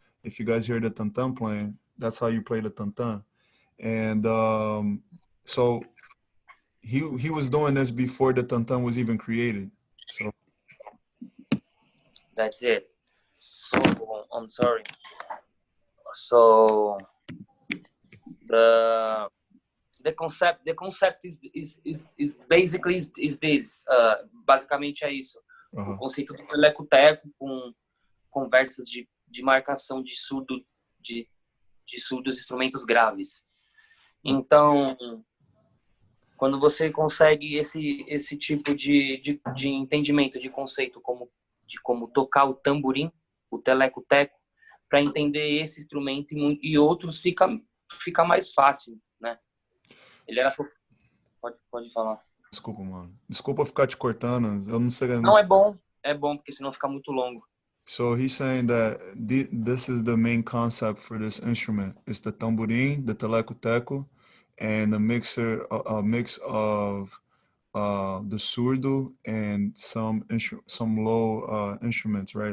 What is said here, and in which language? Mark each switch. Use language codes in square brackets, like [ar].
[en] If you guys hear the tantan playing, that's how you play the tantan. And so he was doing this before the tantan was even created. So that's it. So I'm sorry. So the concept is basically is this. [pt] Basicamente é isso. O conceito do teleco-teco com conversas de marcação de surdo, de surdos, instrumentos graves. Então, quando você consegue esse tipo de entendimento, de conceito, de como tocar o tamborim, o teleco-teco, para entender esse instrumento e outros fica mais fácil, né? Ele era... Pode falar. Desculpa, mano. Desculpa ficar te cortando. Eu não sei. Não, é bom, porque senão fica muito longo. [en] So he's saying that this is the main concept for this instrument. It's the tamborim, the teleco-teco, and a mix of the surdo and some low instruments, right?